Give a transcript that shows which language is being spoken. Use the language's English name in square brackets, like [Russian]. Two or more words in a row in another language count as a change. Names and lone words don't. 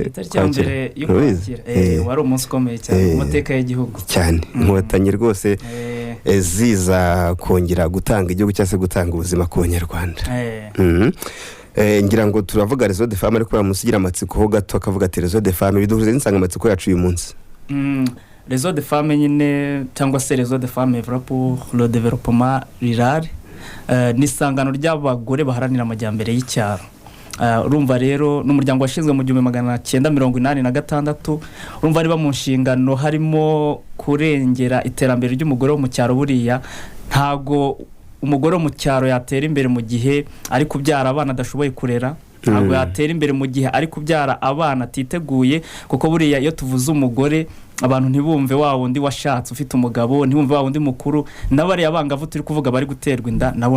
[Kinyarwanda] tariki ya mbere y'ukwakira wari umunsi ukomeye cyane mu mateka y'igihugu cyane. Inkotanyi rwose ziza kongera gutanga igihugu cyase gutanga ubuzima ku Banyarwanda. Ngira ngo turavuga Réseau des Femmes ariko bamusigira amatsiko ho gato akavuga ati Réseau des Femmes biduhuze insanganyamatsiko yacu uyu munsi. Réseau des Femmes nyine cyangwa se Réseau des Femmes pour le développement rural ni isangano ry'abagore baharanira amajyambere y'icyaro. Urumva rero n'umuryango washinzwe mu 1986 urumva ari ba mu nshingano harimo kurengera iterambere ry'umugore wo mu cyaro. Buriya ntago umugore wo mu cyaro yatera imbere mu gihe ari kubyara abana adashoboye kurera, ntago yatera imbere mu gihe ari kubyara abana atiteguye, kuko buriya iyo tuvuze umugore abantu ntibumve wa wundi washatse ufite umugabo, ntibumve wa wundi mukuru, nabari abangavu turi kuvuga bari guterwa inda nabo